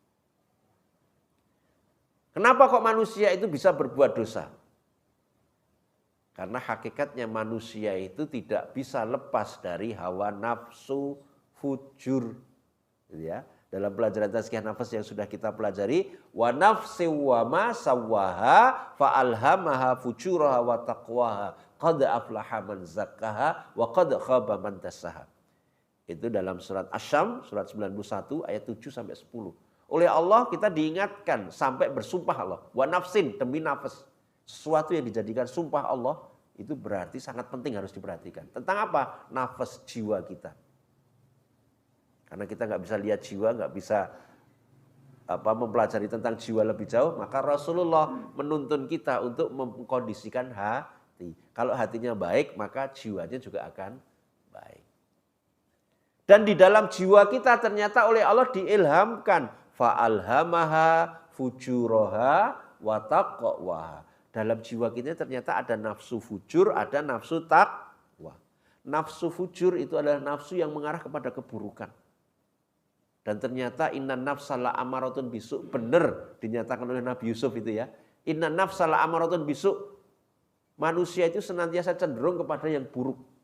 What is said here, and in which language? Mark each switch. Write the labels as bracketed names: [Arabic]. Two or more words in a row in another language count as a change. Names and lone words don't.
[Indonesian] Kenapa kok manusia itu bisa berbuat dosa? Karena hakikatnya manusia itu tidak bisa lepas dari hawa nafsu fujur. Gitu ya. Dalam pelajaran tazkiyah nafas yang sudah kita pelajari, [Arabic] ونفس وما سواها فألهمها فجورها وتقواها قد أفلح من زكاها وقد خاب من دساها. [Indonesian] Itu dalam surat Asy-Syams surat 91 ayat 7 sampai 10. Oleh Allah kita diingatkan sampai bersumpah Allah. [Arabic] ونفس, [Indonesian] demi nafas. Sesuatu yang dijadikan sumpah Allah itu berarti sangat penting harus diperhatikan. Tentang apa? Nafas jiwa kita. Karena kita nggak bisa lihat jiwa, nggak bisa mempelajari tentang jiwa lebih jauh, maka Rasulullah menuntun kita untuk mengkondisikan hati. Kalau hatinya baik, maka jiwanya juga akan baik. Dan di dalam jiwa kita ternyata oleh Allah diilhamkan [Arabic] فألهمها فجورها وتقواها. [Indonesian] Dalam jiwa kita ternyata ada nafsu fujur, ada nafsu taqwa. Nafsu fujur itu adalah nafsu yang mengarah kepada keburukan. Dan ternyata [Arabic] إن النفس لأمارة بالسوء, [Indonesian] benar dinyatakan oleh Nabi Yusuf itu ya. [Arabic] إن النفس لأمارة بالسوء, [Indonesian] manusia itu senantiasa cenderung kepada yang buruk.